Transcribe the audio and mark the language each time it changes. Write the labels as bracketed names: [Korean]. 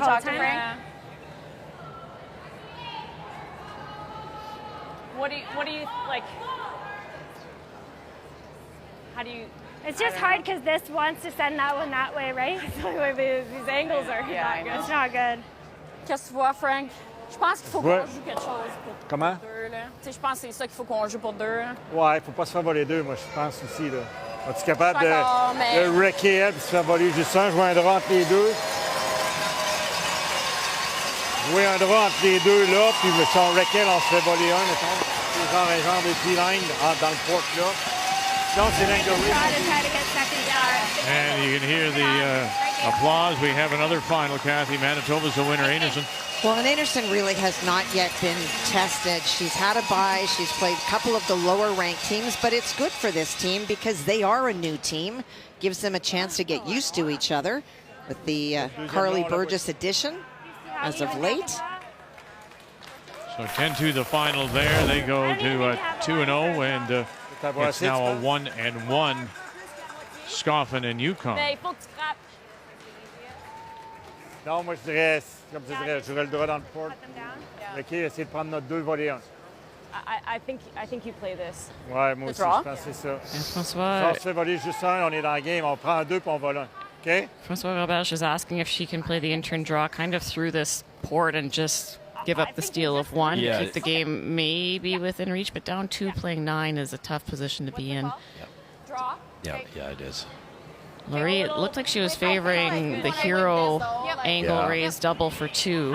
[English] to talk to call Frank? time? What do you like? How do you? It's just hard because this wants to send that one that way, right? These angles are not good. It's not good. [French] Qu'est-ce que tu vois, Frank? Je pense qu'il faut qu'on joue quelque chose pour Comment? 2, là. Tu sais, je pense que c'est ça qu'il faut qu'on joue pour 2. Là. Ouais, faut pas se favoriser les deux, moi, je pense aussi, là. Es-tu capable de wrecker elle puis se faire voler juste un, jouer un droit entre les deux? Jouer un droit entre les deux là, puis si on wreck elle, on se fait voler un, mettons. C'est genre un genre de T-line dans le port là. Sinon, c'est l'Inglis. [English] And you can hear the applause. We have another final, Kathy. Manitoba's the winner, Anderson. Well, and Anderson really has not yet been tested. She's had a bye. She's played a couple of the lower-ranked teams, but it's good for this team because they are a new team. Gives them a chance to get used to each other with the Carly Burgess addition as of late. So 10-2 the final there. They go to 2-0, and it's now a 1-1. Scoffin and Yukon. [French] Non, moi je dirais, comme tu dirais, j'aurais le droit dans le port. OK, essayer de prendre notre 2 volets 1. [English] I think you play this. [French] Ouais, moi aussi, je pense que c'est ça. François, on se fait voler juste un, on est dans le game. On prend 2 puis on vole 1. OK? [English] François Roberge is asking if she can play the in-turn draw kind of through this port and just give up the steal of 1. Yeah. Keep the game maybe within reach, but down 2 playing 9 is a tough position to be in. Draw. Yeah, it is. Laurie, it looked like she was favoring the hero angle raise double for 2.